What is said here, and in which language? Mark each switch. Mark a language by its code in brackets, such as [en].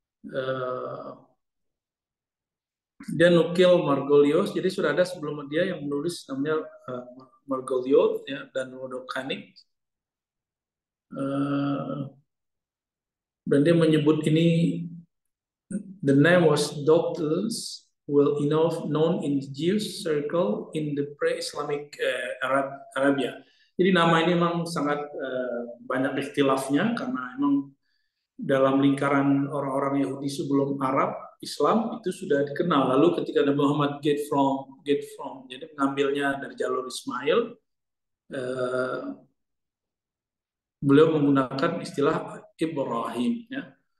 [id] Uh, dia nukil Margolius, jadi sudah ada sebelum dia yang menulis namanya Margolius ya, dan Rodokanik. Dan dia menyebut ini, [en] the name was doubtless well enough known in Jewish circle in the pre-Islamic Arabia. [id] Jadi nama ini memang sangat banyak ikhtilafnya karena memang dalam lingkaran orang-orang Yahudi sebelum Arab Islam itu sudah dikenal. Lalu ketika Nabi Muhammad [en] get from, [id] jadi mengambilnya dari jalur Ismail, beliau menggunakan istilah Ibrahim. Ya.